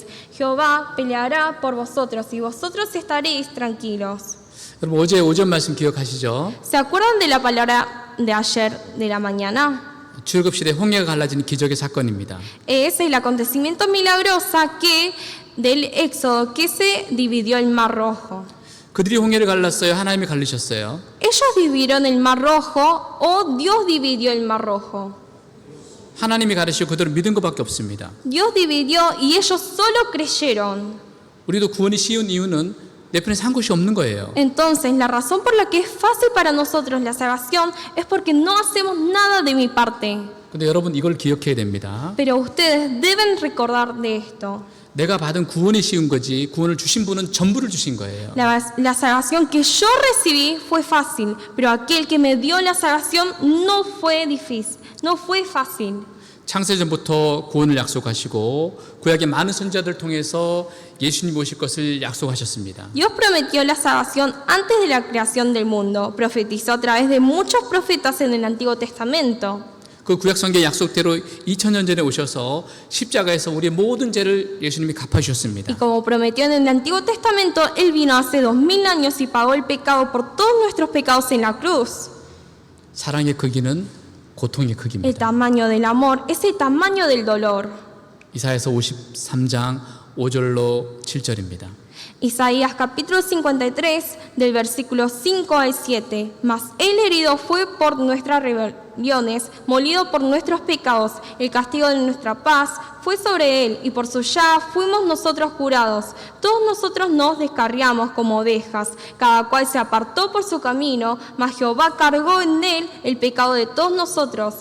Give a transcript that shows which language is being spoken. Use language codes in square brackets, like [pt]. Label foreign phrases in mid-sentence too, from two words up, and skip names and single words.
[es] Jehová peleará por vosotros y vosotros estaréis tranquilos. [ko] 여러분 어제 오전 말씀 기억하시죠? [es] ¿Se acuerdan de la palabra de ayer de la mañana? [ko] 출애굽 시대 홍해가 갈라지는 기적의 사건입니다. [es] Es el acontecimiento milagroso del Éxodo que se dividió el Mar Rojo. [ko] 그들이 홍해를 갈랐어요. 하나님이 갈리셨어요. [es] Ellos dividieron el Mar Rojo o Dios dividió el Mar Rojo. [ko] 하나님이 가르치고 그들은 믿은 것밖에 없습니다. [es] Dios dividió y ellos solo creyeron. [ko] 우리도 구원이 쉬운 이유는 내 편에 산 것이 없는 거예요. [es] Entonces, la razón por la que es fácil para nosotros la salvación es porque no hacemos nada de mi parte. [ko] 근데 여러분 이걸 기억해야 됩니다. [es] Pero ustedes deben recordar de esto. [ko] 내가 받은 구원이 쉬운 거지 구원을 주신 분은 전부를 주신 거예요. [es] La salvación que yo recibí fue fácil, pero aquel que me dio la salvación no fue difícil, no fue fácil. [ko] 창세전부터 구원을 약속하시고 구약의 많은 선지자들 통해서 예수님 오실 것을 약속하셨습니다. [es] Dios prometió la salvación antes de la creación del mundo, profetizó a través de muchos profetas en el Antiguo Testamento. [ko] 그 구약 성경 약속대로 2000년 전에 오셔서 십자가에서 우리의 모든 죄를 예수님이 갚아주셨습니다. [es] Y como prometió en el Antiguo Testamento, Él vino hace 2000 años y pagó el pecado por todos nuestros pecados en la cruz. [ko] 사랑의 크기는 고통의 [es] El [ko] 크기입니다. [es] tamaño del amor es el tamaño del dolor. [ko] 이사야서 53장 5절로 7절입니다. [es] Isaías capítulo 53 del versículo 5 al 7. Mas él herido fue por nuestras rebeliones, molido por nuestros pecados. El castigo de nuestra paz fue sobre él, y por su llaga fuimos nosotros curados. Todos nosotros nos descarriamos como ovejas, cada cual se apartó por su camino, mas Jehová cargó en él el pecado de todos nosotros.